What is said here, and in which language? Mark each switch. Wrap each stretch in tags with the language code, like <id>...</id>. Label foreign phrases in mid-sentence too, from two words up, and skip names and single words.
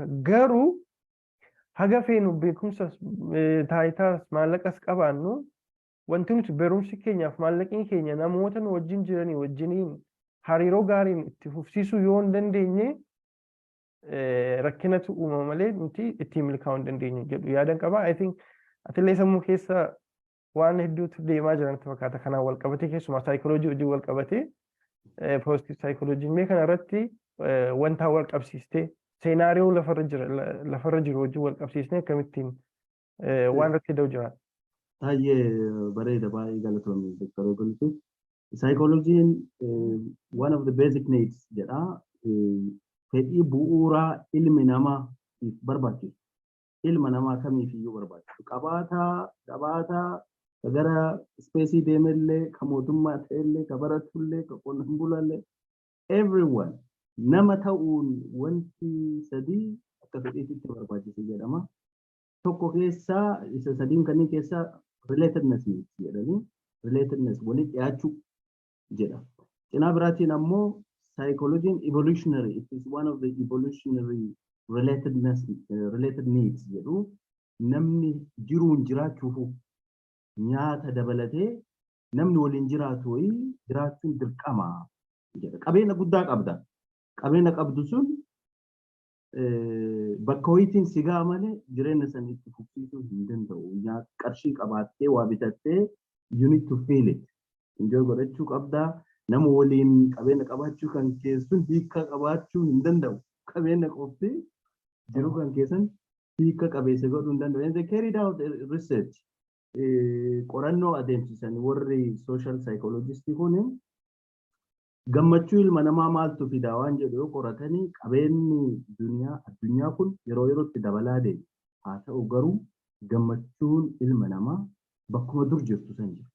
<om>Garuu haga feenu beekumsas taayitaas maallaqas qabaannu wanti nuti barumsi keenyaaf maallaqni keenya namoota nu wajjin jiranii wajjiniin hariiroo gaariin itti fufsiisuu yoo hin dandeenye rakkinatu uumama malee nuti ittiin milkaa'uu hin dandeenye jedhu yaadan qaba.</om> <en>I think</en> <om>atillee sammuu keessa waan hedduutu deemaa jiran fakkaata. Kanaan wal qabatee keessumaa saayikooloojii wajjin wal qabatee positive saayikooloojii mee kana irratti wanta wal qabsiistee seenaariyoo lafarra jiru wajjin wal qabsiisnee akkamittiin waan irratti da'u jira. Baay'ee bareeda baay'ee galatoomii Dr. Abdullatif. Saayikooloojiin</om> <en>one of the basic needs</en> <om>jedha. Fedhii bu'uuraa ilmi namaatiif barbaachisu. Ilma namaa kamiifiyyuu barbaachisu. Qabaataa gara spacey deemellee ka mootummaa ta'ellee ka baratullee ka qonnaan bulaallee everyone nama ta'uun wanti sadii akka fedhiitti barbaachisa jedhama. Tokko keessaa isa sadiin kanneen keessaa relatedness jedhanii relatedness walitti dhiyaachuu jedha. Cinaa biraatiin ammoo</om> <en>psychology evolutionary, it is one of the evolutionary related needs</en> <om>jedhu namni jiruun jiraachuuf nyaata dabalatee namni waliin jiraatu wayii jiraachuun dirqama jedha. Qabeenya guddaa qabda. Qabeenya qabdu sun bakka wayitiin sigaa malee jireenya san itti fufsiisuu hin danda'u. Qarshii qabaattee waa bitattee</om> <en>you need to feel it.</en> <om>Enjoy godhachuu qabda. Nama waliin qabeenya qabaachuu kan keessun hiika qabaachuu hin danda'u. Qabeenya qofti jiru kan keessan hiika qabeessa godhuu hin danda'u.</om> <en>And they carried out research.</en> <om>Qorannoo adeemsisan warri</om> <en>social psychologists</en> <om>kun gammachuu ilma namaa maaltu fidaa waan jedhu yoo qoratanii qabeenyi addunyaa kun yeroo yerootti dabalaa deema. Haa ta'u garuu gammachuun ilma namaa bakkuma dur jirtu san jiru.</om>